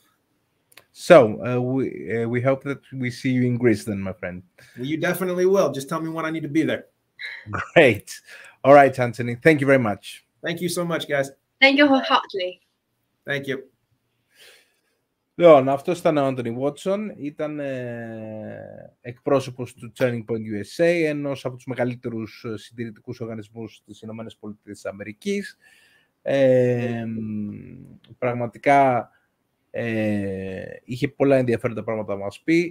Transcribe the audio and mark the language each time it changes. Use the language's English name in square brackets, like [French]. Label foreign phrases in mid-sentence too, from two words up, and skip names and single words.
[English] So we hope that we see you in Greece then, my friend. Well, you definitely will. Just tell me when I need to be there. Great. All right, Anthony. Thank you very much. Thank you so much, guys. Thank you wholeheartedly. Thank you. [Greek] Λοιπόν, αυτός ήταν ο Άντονι Βότσον, ήταν εκπρόσωπος του Turning Point USA, ενός από τους μεγαλύτερους συντηρητικούς οργανισμούς της ΗΠΑ. Πραγματικά είχε πολλά ενδιαφέροντα πράγματα να μας πει.